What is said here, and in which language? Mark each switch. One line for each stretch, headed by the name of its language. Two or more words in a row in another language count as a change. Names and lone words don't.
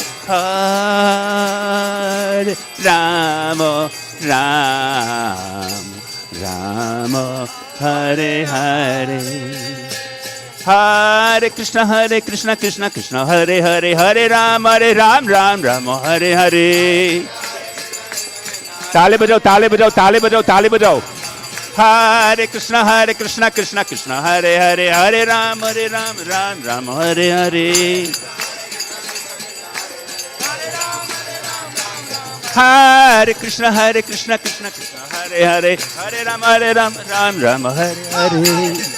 Sanskrit: Hare Rama, Rama Rama, Hare Hare. Hare Krishna, Krishna Krishna, Hare Hare, Hare Ram, Ram Rama, Hare Hare.
Hindi: ताले बजाओ, ताले बजाओ, ताले बजाओ, ताले बजाओ.
Sanskrit: Hare Krishna, Krishna Krishna, Hare Hare, Hare Ram, Ram Hare Hare. Hare Krishna Krishna Krishna Hare Hare Hare Rama Ram Ram Hare Hare.